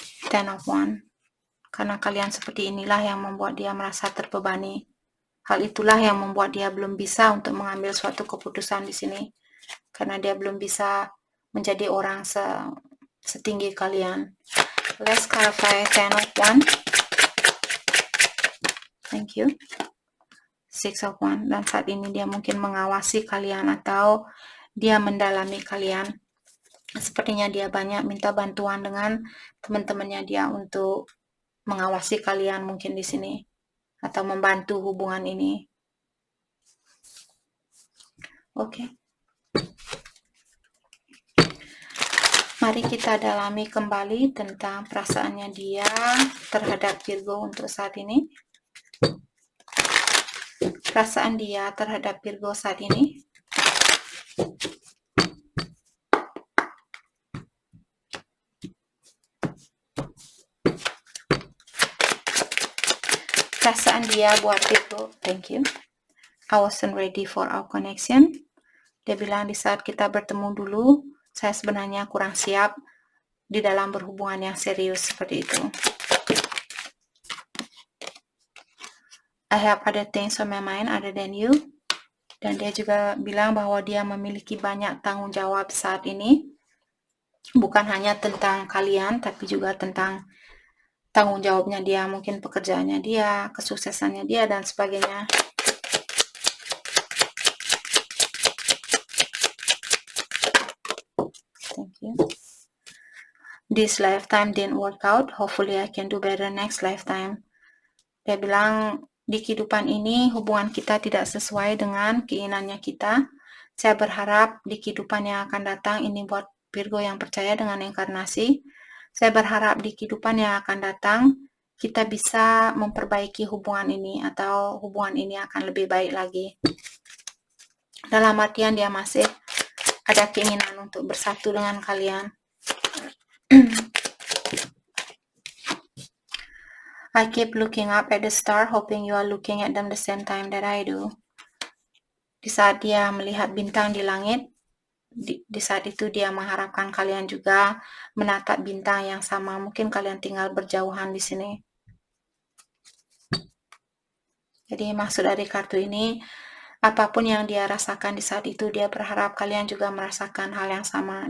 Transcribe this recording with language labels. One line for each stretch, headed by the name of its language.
Indonesian: Ten of Wands. Karena kalian seperti inilah yang membuat dia merasa terbebani. Hal itulah yang membuat dia belum bisa untuk mengambil suatu keputusan di sini. Karena dia belum bisa menjadi orang setinggi kalian.
English: Let's clarify Ten of Wands. Thank you. Six of Wands.
Indonesian: Dan saat ini dia mungkin mengawasi kalian atau dia mendalami kalian. Sepertinya dia banyak minta bantuan dengan teman-temannya dia untuk mengawasi kalian mungkin di sini atau membantu hubungan ini. Oke. Mari kita dalami kembali tentang perasaannya dia terhadap Virgo untuk saat ini. Perasaan dia terhadap Virgo saat ini. Perasaan dia buat Virgo.
English: Thank you. I wasn't ready for our connection.
Indonesian: Dia bilang di saat kita bertemu dulu, saya sebenarnya kurang siap di dalam berhubungan yang serius seperti itu.
English: I have other things on my mind other than you.
Indonesian: Dan dia juga bilang bahwa dia memiliki banyak tanggung jawab saat ini. Bukan hanya tentang kalian, tapi juga tentang tanggung jawabnya dia, mungkin pekerjaannya dia, kesuksesannya dia, dan sebagainya.
English: Thank you. This lifetime didn't work out. Hopefully I can do better next lifetime.
Indonesian: Dia bilang di kehidupan ini hubungan kita tidak sesuai dengan keinginannya kita. Saya berharap di kehidupan yang akan datang, ini buat Virgo yang percaya dengan inkarnasi. Saya berharap di kehidupan yang akan datang kita bisa memperbaiki hubungan ini atau hubungan ini akan lebih baik lagi. Dalam artian dia masih ada keinginan untuk bersatu dengan kalian.
English: I keep looking up at the star, hoping you are looking at them the same time that I do.
Indonesian: Di saat dia melihat bintang di langit, di saat itu dia mengharapkan kalian juga menatap bintang yang sama. Mungkin kalian tinggal berjauhan di sini. Jadi maksud dari kartu ini, apapun yang dia rasakan di saat itu, dia berharap kalian juga merasakan hal yang sama.